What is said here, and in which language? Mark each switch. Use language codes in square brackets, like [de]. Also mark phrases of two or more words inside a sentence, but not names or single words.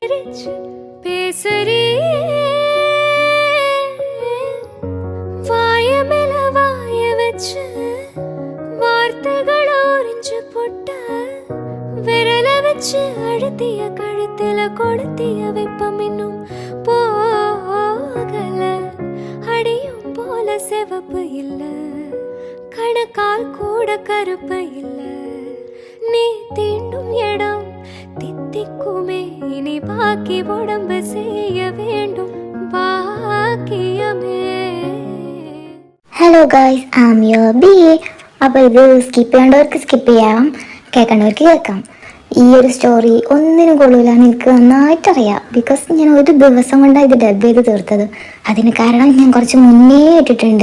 [ta] அடுத்திய கழுத்தில கொடுத்திய வெப்பமின்னும் போகல. அடியும் போல செவப்பு இல்ல, கணக்கால் கூட கருப்பு இல்ல. நீ தீண்டும் இடம் தித்திக்குமே, இனி பாக்கி உடம்பு செய்ய வேண்டும் பாக்கியமே. [en] hello guys, I am your B. [ml] അപ്പോൾ ഇത് സ്കിപ്പ് ചെയ്യേണ്ടവർക്ക് സ്കിപ്പ് ചെയ്യാം, കേൾക്കേണ്ടവർക്ക് കേൾക്കാം. ഈ ഒരു സ്റ്റോറി ഒന്നിനും കൊള്ളൂലെന്ന് എനിക്ക് നന്നായിട്ടറിയാം. ബിക്കോസ് ഞാൻ ഒരു ദിവസം കൊണ്ടാണ് ഇത് ഡബ് ചെയ്ത് തീർത്തത്. അതിന് കാരണം ഞാൻ കുറച്ച് മുന്നേ ഇട്ടിട്ടുണ്ട്.